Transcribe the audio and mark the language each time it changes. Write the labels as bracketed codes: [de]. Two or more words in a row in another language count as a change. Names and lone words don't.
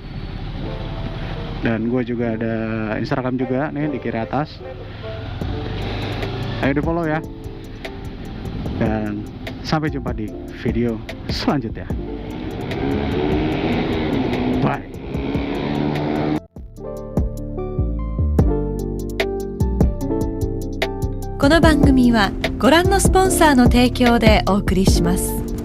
[id] Dan gue juga ada Instagram juga nih di kiri atas. Ayo di follow ya. Dan sampai jumpa di video selanjutnya. Bye. [ja] この番組はご覧のスポンサーの提供でお送りします。